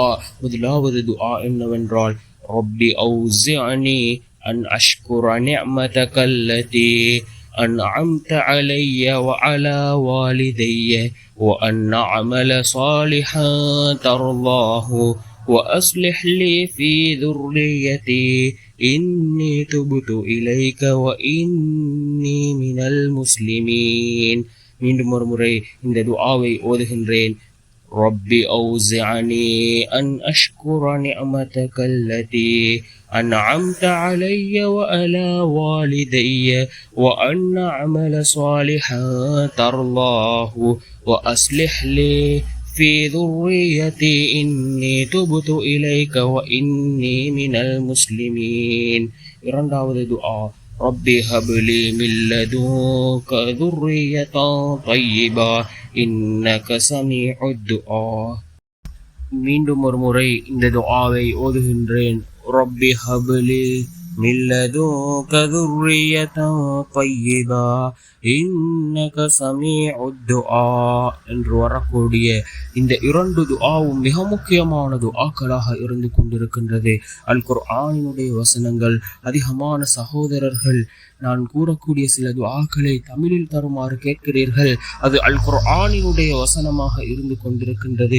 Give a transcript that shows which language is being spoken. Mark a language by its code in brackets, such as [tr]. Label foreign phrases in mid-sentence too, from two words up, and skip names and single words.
[ta] முதலாவது துஆ என்னவென்றால், [ar] رب أوزعني أن أشكر نعمتك التي أنعمت علي وعلى والدي وأن أعمل صالحا ترضاه وأصلح لي في ذريتي إني تبت إليك وإني من المسلمين. [ta] மீண்டும் ஒரு முறை இந்த துஆவை ஓதுகின்றேன். [ar] ربي أوزعني أن أشكر نعمتك التي أنعمت علي وعلى والدي وأن أعمل صالحا ترضاه وأصلح لي في ذريتي إني تبت إليك وإني من المسلمين. [ta] இரண்டாவது துஆ, [ar] ربي هب لي من لدنك ذرية طيبة إنك سميع الدعاء. [ta] மீண்டும் ஒரு முறை இந்த துஆவை ஓதுகின்றேன். [ar] ربي هب لي من لدنك ذرية طيبة إنك سميع الدعاء [ta] என்று வரக்கூடிய இந்த இரண்டு துஆவும் மிக முக்கியமான துஆக்களாக இருந்து கொண்டிருக்கின்றது. அல் குர்ஆனினுடைய வசனங்கள். அதிகமான சகோதரர்கள் நான் கூறக்கூடிய சில துஆக்களை தமிழில் தருமாறு கேட்கிறீர்கள். அது அல் குர்ஆனினுடைய வசனமாக இருந்து கொண்டிருக்கின்றது.